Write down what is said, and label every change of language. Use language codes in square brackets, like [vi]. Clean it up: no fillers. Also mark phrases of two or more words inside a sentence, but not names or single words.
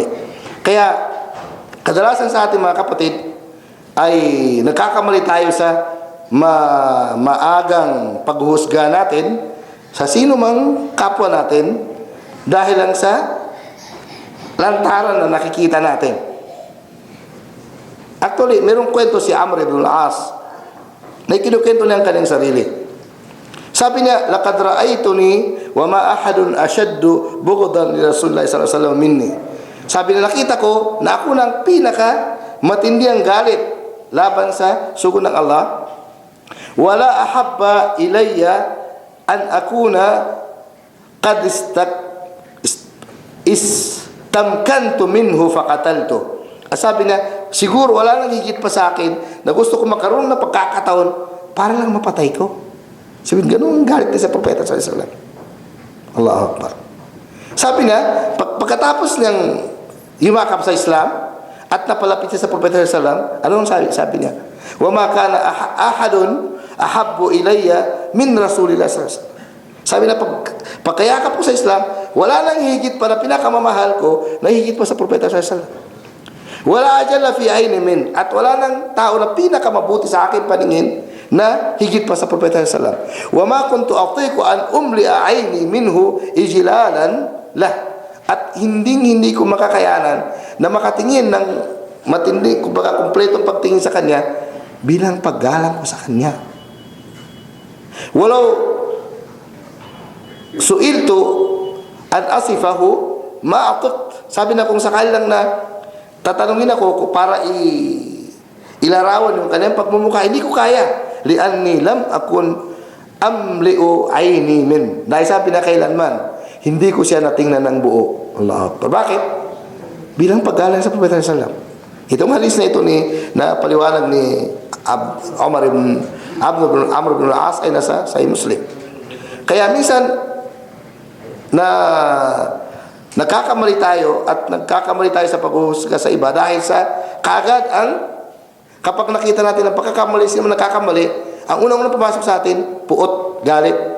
[tl] Kaya, kadalasan sa ating mga kapatid ay nagkakamali tayo sa maagang paghuhusga natin sa sino mang kapwa natin dahil lang sa lantaran na nakikita natin. Actually, mayroong kwento si Amr ibn al-As na ikinukwento niya ang kanyang sarili. Sabi niya, [ar] "لقد رأيتني وما أحد أشد بغضا لرسول الله صلى الله عليه وسلم مني." [tl] Sabi niya, nakita ko na ako ng pinaka matindi ang galit laban sa sugo ng Allah. [ar] "ولا أحب إلي أن أكون قد استمكنت منه فقتلت." [tl] Sabi niya, siguro wala nang higit pa sa akin na gusto ko magkaroon ng pagkakataon para lang mapatay ko. Sabi niya, ganun ang galit niya sa propeta [ar] صلى الله عليه وسلم. الله أكبر. [tl] Sabi niya, pagkatapos niyang yumakap sa Islam at napalapit siya sa propeta [ar] صلى الله عليه وسلم, [tl] anong sabi niya? [ar] "وما كان أحد أحب إلي من رسول الله صلى الله عليه وسلم." [tl] Sabi na, pagkayakap ko sa Islam, wala nang higit pa na pinakamamahal ko na higit pa sa propeta [ar] صلى الله عليه وسلم. ولا أجل في عيني من, [tl] at wala nang tao na pinakamabuti sa akin paningin na higit pa sa propeta [ar] صلى الله عليه وسلم. وما كنت أطيق أن أملأ عيني منه إجلالا له, [tl] at hindi ko makakayanan na makatingin ng matindi, kumbaga kumpletong pagtingin sa kanya bilang paggalang ko sa kanya. [ar] ولو سئلت أن أصفه ما أطقت. [tl] Sabi na, kung sakali lang na tatanungin ako para ilarawan yung kanyang pagmumukha, hindi ko kaya. [ar] لأني لم أكن أملأ عيني من. [tl] Dahil sabi na, kailanman hindi ko siya natingnan ng buo. [ar] الله أكبر. [tl] Bakit? Bilang paggalang sa propeta [ar] صلى الله عليه وسلم. [tl] Itong hadis na ito na paliwanag ni Amr ibn al-As ay nasa Sahih Muslim. Kaya minsan na nagkakamali tayo sa paghuhusga sa iba dahil sa kagad kapag nakita natin ang pagkakamali, sino nagkakamali, ang unang-unang pumasok sa atin, puot, galit.